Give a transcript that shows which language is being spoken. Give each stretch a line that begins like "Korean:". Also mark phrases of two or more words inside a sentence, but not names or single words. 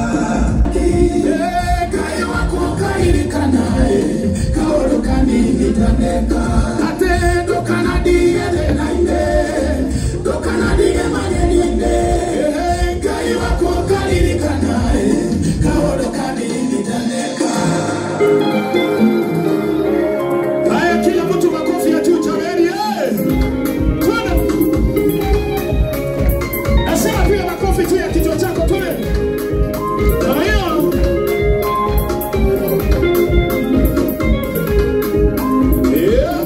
Kikuyu: Ngai wakwa ũkaririkana kaondo kanini kaneka atĩ ndũkanandige thĩna-inĩ ndũkanandige magerio-inĩ Ngai wakwa ũkaririkana kaondo kanini kaneka.
Swahili: Haya, kila mtu makofi ya juu jamani. Twende. Nasema pia makofi tu ya kichwa chako twende. Kama hiyo. Yeah.